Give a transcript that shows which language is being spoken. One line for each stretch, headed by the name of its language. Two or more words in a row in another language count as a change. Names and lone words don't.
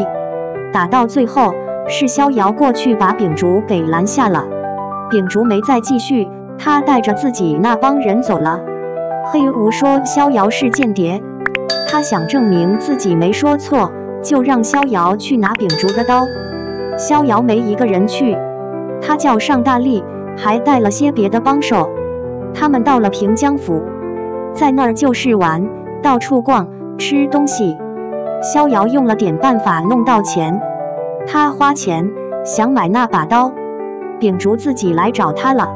Chinese: 打到最後是逍遙過去把秉燭給攔下了，秉燭沒再繼續，他帶着自己那幫人走了。黑無說逍遙是間諜，他想證明自己沒說錯，就讓逍遙去拿秉燭的刀。逍遙沒一個人去，他叫上大力，還帶了些別的幫手。他們到了平江府，在那兒就是玩，到處逛，吃東西。逍遙用了點辦法弄到錢，他花錢想買那把刀，秉燭自己來找他了。